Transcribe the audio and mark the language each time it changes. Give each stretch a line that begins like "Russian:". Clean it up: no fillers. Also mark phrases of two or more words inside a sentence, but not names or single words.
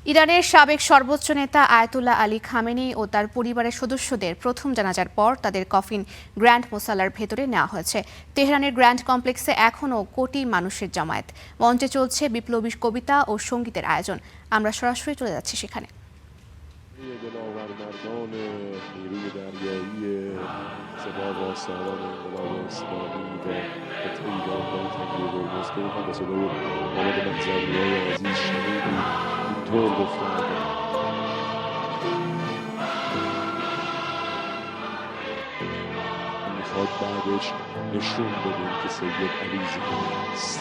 Bangla: ইরানের সাবেক সর্বোচ্চ নেতা আয়াতুল্লাহ আলী খামেনি ও তার পরিবারের সদস্যদের প্রথম জানাজার পর তাদের কফিন গ্র্যান্ড মোসাল্লার ভেতরে নেওয়া হয়েছে। তেহরানের
English: grand complex
Bangla: এখনও কোটি মানুষের জমায়েত। মঞ্চে চলছে বিপ্লবী কবিতা ও সঙ্গীতের আয়োজন। আমরা সরাসরি চলে যাচ্ছি সেখানে।
Persian: طور گفتند میخواد بعدش نشون بدیم که سید علی زنده است.